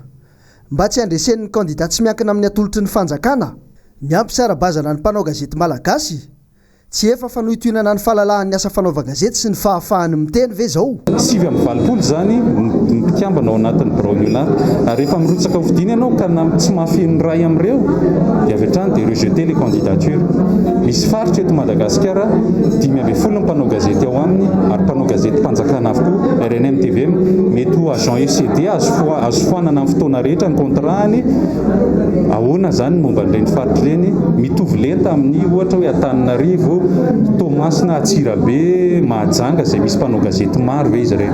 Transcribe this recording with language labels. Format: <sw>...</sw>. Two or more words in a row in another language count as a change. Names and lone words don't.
<mg>Mba tsy handresen'ny kandidat tsy miankina amin'ny atolotry ny fanjakana, ny ampisara-bazana ny mpanao gazety malagasy, tsy efa fanohitoinana ny fahalalan'ny asa fanaova gazety sy ny fahafahany miteny ve zao? 720 zany mpikambana ao anatin'ny braoniola ary rehefa mirotsaka ho vidiana ianao ka tsy mahafeno ray amin'ireo dia avy hatrany dia</mg> <fr>rejeter les candidatures.</fr> <mg>Misy faritra eto Madagasikara 520 mpanao gazety ao aminy ary mpanao gazety mpanjakana avokoa RNM TV mety ho agent UCD azo foanana amin'ny fotoana rehetra ny contratny ahoana zany momba n'ireny faritra ireny mitovy lenta amin'ny ohatra hoe Antananarivo, Tomasina, Atsirabe, Mahajanga zay misy mpanao gazety maro ve izy ireny.</mg>